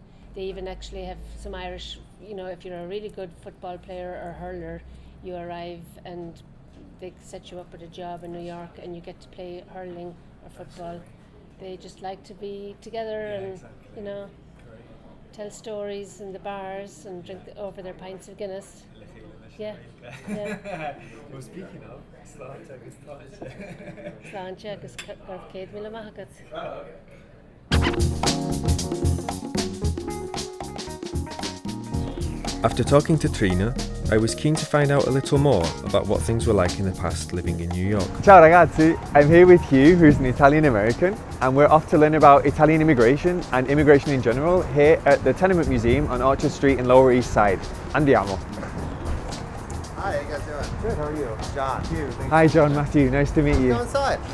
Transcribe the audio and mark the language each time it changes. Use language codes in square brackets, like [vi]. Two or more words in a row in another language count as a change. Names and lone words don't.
[en] They even actually have some Irish, you know, if you're a really good football player or hurler, you arrive and they set you up with a job in New York and you get to play hurling or football. They just like to be together and, you know, tell stories in the bars and drink over their pints of Guinness. Yeah. Well, speaking of, [ga] Sláinte agus táinte. Sláinte agus gorf céad míle maithagad. [en] After talking to Trina, I was keen to find out a little more about what things were like in the past living in New York. [it] Ciao ragazzi, [en] I'm here with Hugh, who's an Italian American, and we're off to learn about Italian immigration and immigration in general here at the Tenement Museum on Orchard Street in Lower East Side. Andiamo. Hi, how you guys doing? Good, how are you? John. Hi John, Matthew, nice to meet you.